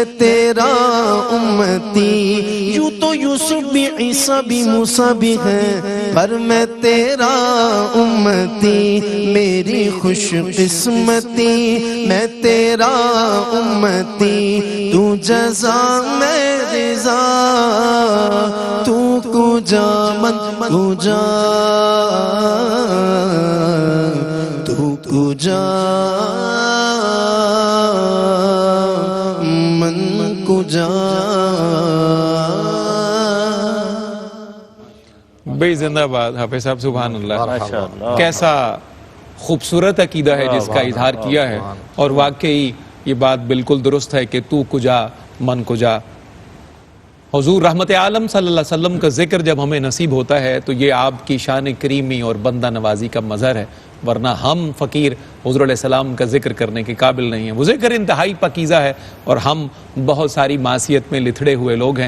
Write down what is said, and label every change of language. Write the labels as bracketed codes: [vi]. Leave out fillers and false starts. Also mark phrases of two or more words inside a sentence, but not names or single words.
[ur] تیرا امتی، یوں تو یوسف بھی عیسیٰ بھی موسیٰ بھی ہے پر میں تیرا امتی، میری خوش قسمتی میں تیرا امتی، تو جزا میں رضا، [fa] تو کجا من کجا، تو کجا من کجا۔ [ur] بے زندہ باد حافظ صاحب، [ar] سبحان اللہ، [ur] ماشاءاللہ۔ کیسا خوبصورت عقیدہ ہے جس کا اظہار کیا ہے، اور واقعی یہ بات بالکل درست ہے کہ [fa] تو کجا من کجا۔ [ur] حضور رحمت عالم [ar] صلی اللہ علیہ وسلم [ur] کا ذکر جب ہمیں نصیب ہوتا ہے تو یہ آپ کی شان کریمی اور بندہ نوازی کا مظہر ہے، ورنہ ہم فقیر حضور [ar] علیہ السلام [ur] کا ذکر کرنے کے قابل نہیں ہیں۔ وہ ذکر انتہائی پاکیزہ ہے اور ہم بہت ساری معصیت میں لتھڑے ہوئے لوگ ہیں۔